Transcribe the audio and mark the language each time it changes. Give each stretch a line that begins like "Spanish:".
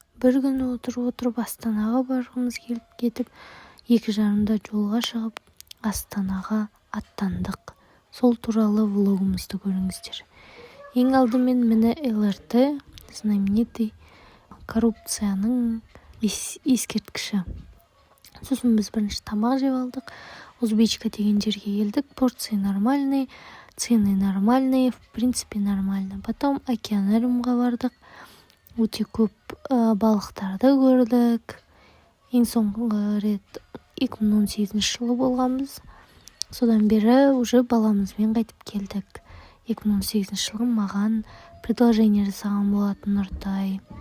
Kazakh: бір күні отырып Астанаға барғымыз келіп кетіп, 2:30-да жолға шығып, Астанаға аттандық. Сол туралы влогымызды көріңіздер. Ең алдымен мені ЛРТ,
Russian: знаменитый
Kazakh: коррупцияның ескерткіші. Сосын біз бірінші тамақ жеп алдық. Узбечка деген жерге келдік.
Russian: Порции нормальные, цены нормальные, в принципе нормально. Потом
Kazakh: океанариумға бардық. Өте көп балықтарды көрдік. Ең соңғы рет 2018 жылы болғанбыз. Содан бері
Russian: уже
Kazakh: баламызбен қайтып келдік. 2018 жылы маған предложение жасаған болатын Нұртай.